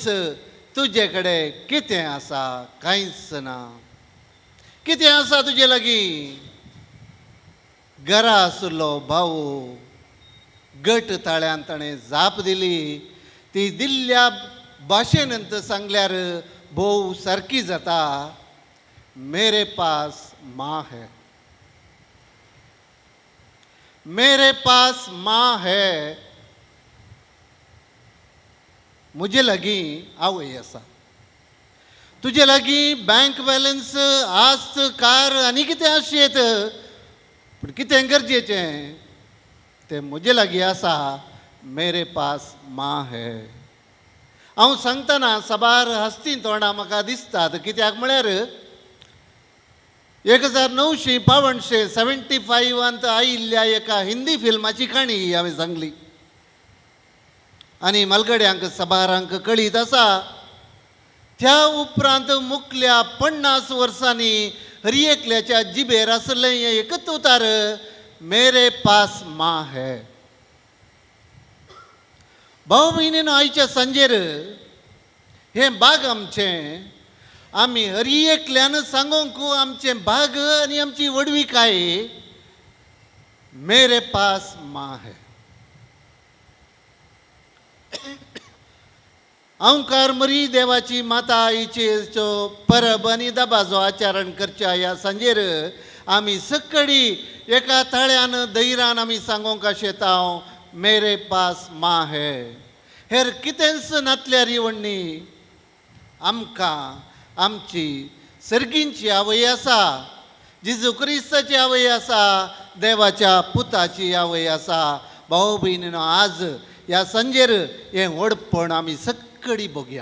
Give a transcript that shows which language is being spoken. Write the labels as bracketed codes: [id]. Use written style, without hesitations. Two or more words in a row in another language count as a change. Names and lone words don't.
[kok] तुजे कडेन कितें आसा? कांयच ना. कितें आसा तुजे लागीं? घरा आसलो भाऊ. गट ताळ्यान ताणें जाप दिली. ती दिल्ल्या भाशेनंत सांगल्यार भोव सारकी जाता. [hi] मेरे पास माँ है, मेरे पास माँ है. [kok] म्हजे लागीं आवय आसा. तुजे लागीं बँक बॅलन्स, आस्त, कार आनी कितें आसयेत, पूण कितें गरजेचें तें म्हजे लागीं आसा. [hi] मेरे पास माँ है. [kok] हांव सांगतना सबार हस्तीं तोंडां म्हाका दिसतात. कित्याक म्हळ्यार 1975 आयिल्ल्या एका हिंदी फिल्माची काणी हांवें सांगली आनी मलगड्यांक सबारांक कळीत आसा. त्या उपरांत मुखल्या 50 वर्सांनी हर एकल्याच्या जिबेर आसलें हें एकच उतार, [hi] मेरे पास माँ है. [kok] भाऊ भयणीनो, आयच्या सांजेर हें भाग आमचें आमी हर एकल्यान सांगूंक आमचें भाग आनी आमची वडविकाय, [hi] मेरे पास माँ है. [kok] अहंकार मरी देवाची माता आईचेचो परब आनी दबाजो आचरण करच्या ह्या सांजेर आमी सक्कडी एका ताळ्यान धैर्यान आमी सांगूंक शेता, [hi] मेरे पास माँ है. [kok] हेर कितेंच नातल्यार इवण्णी आमकां आमची सर्गींची आवय आसा, जेजू क्रिस्ताची आवय आसा, देवाच्या पुताची आवय आसा. भाऊ भयणीनो, आज ह्या सांजेर हें व्हडपण आमी सक्कडी बगुया.